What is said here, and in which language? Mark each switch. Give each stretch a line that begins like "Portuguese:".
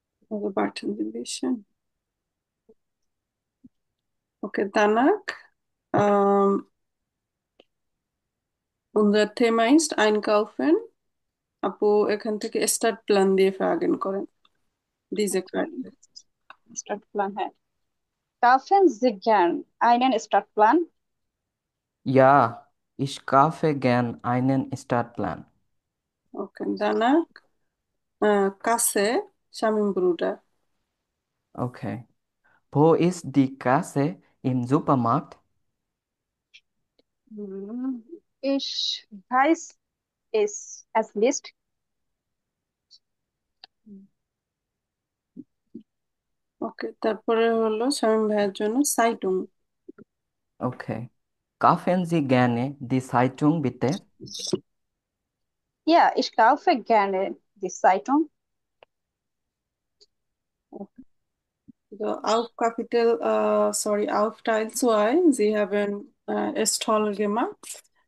German: Also warten Sie ein bisschen. Okay, danach. Ähm, unser Thema ist Einkaufen.
Bangla: আপু এখান থেকে start plan দিয়ে ফ্রাগেন করেন
German: diese Karte. Startplan. হ্যাঁ। Kaufen Sie gern einen Startplan? Ja, ich kaufe gern einen Startplan. Okay, danach Kasse, Shamin Bruder. Okay. Wo ist die Kasse im Supermarkt? Hm, Ich weiß es nicht.
Bangla: ওকে তারপরে হলো শামীম ভাইয়ের জন্য সাইটুং। Okay.
German: Kaufen Sie gerne die Zeitung, bitte? Ja, ich kaufe gerne die Zeitung. So, auf Kapitel, sorry, auf Teil 2, Sie haben es toll gemacht.